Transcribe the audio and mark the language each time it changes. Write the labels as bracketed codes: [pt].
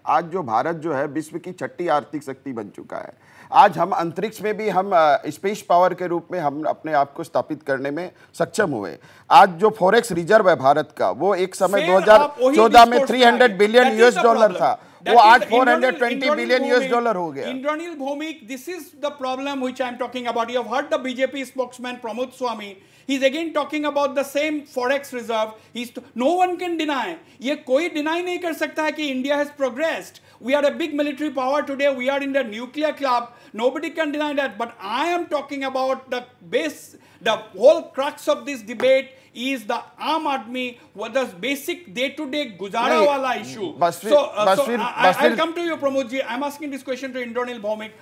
[hi] आज जो भारत जो है विश्व की 6ठी आर्थिक शक्ति बन चुका है. आज हम अंतरिक्ष में भी हम स्पेस पावर के रूप में हम अपने आप को स्थापित करने में सक्षम हुए. आज जो फॉरेक्स रिजर्व है भारत का, वो एक समय 2014 में $300 बिलियन था, वो 820 बिलियन $US हो गया. [en] Indranil Bhomik, this is the problem which I am talking about. You have heard the BJP spokesman Pramod Swami. He's again talking about the same forex reserve. No one can deny. [hi] ये कोई deny नहीं कर सकता है कि [en] India has progressed. We are a big military power today. We are in the nuclear club. Nobody can deny that. But I am talking about the base, the whole crux of this debate is the Aam Aadmi, what the basic day-to-day guzara wala issue. I'll come to you, Pramod ji. I'm asking this question to Indranil Bhomik.